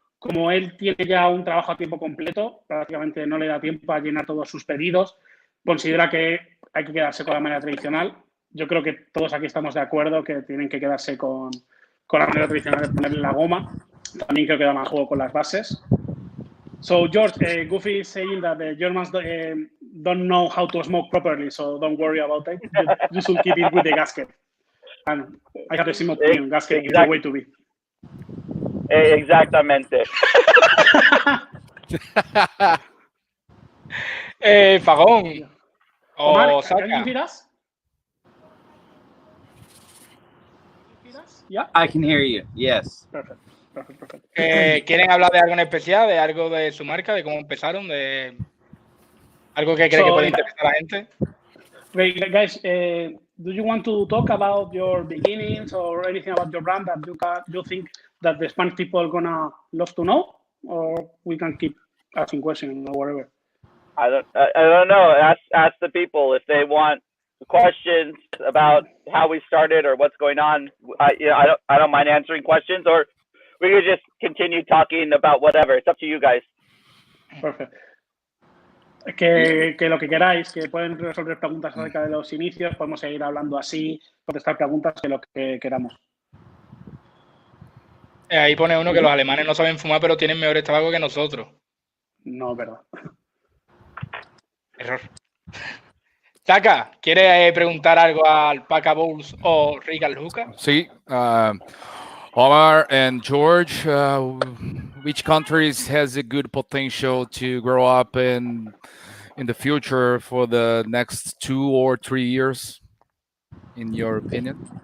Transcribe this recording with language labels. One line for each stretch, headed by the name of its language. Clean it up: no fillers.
Spanish: Como él tiene ya un trabajo a tiempo completo, prácticamente no le da tiempo a llenar todos sus pedidos, considera que hay que quedarse con la manera tradicional. Yo creo que todos aquí estamos de acuerdo que tienen que quedarse con la manera tradicional de ponerle la goma. También creo que da más juego con las bases.
English: So, George, Goofy is saying that the Germans don't know how to smoke properly, so don't worry about it. You should keep it with the gasket. And I have the same opinion. Gasket is the way to be.
Spanish: Exactamente. Fagón.
English: Omar, Saka. can you hear us? Yeah? I can hear you. Yes. Perfect.
Spanish: ¿Quieren hablar de algo en especial? ¿De algo de su marca? ¿De cómo empezaron? ¿De algo que creen que puede interesar a la gente?
English: Guys, do you want to talk about your beginnings or anything about your brand that you think that the Spanish people are gonna love to know, or we can keep asking questions or whatever? I don't know. Ask the people if they want questions about how we started or what's going on. I don't mind answering questions, or we could just continue talking about whatever. It's up to you guys. Perfect.
Spanish: Que lo que queráis, que pueden resolver preguntas acerca de los inicios, podemos seguir hablando así, contestar preguntas de lo que queramos. Ahí pone uno que los alemanes no saben fumar, pero tienen mejores tabacos que nosotros. No, es verdad. Error. Saka, ¿quiere preguntar algo a Alpaca Bowls o Regal Hookah? Sí.
English: Omar and George, which countries has a good potential to grow up in the future for the next 2 or 3 years, in your opinion?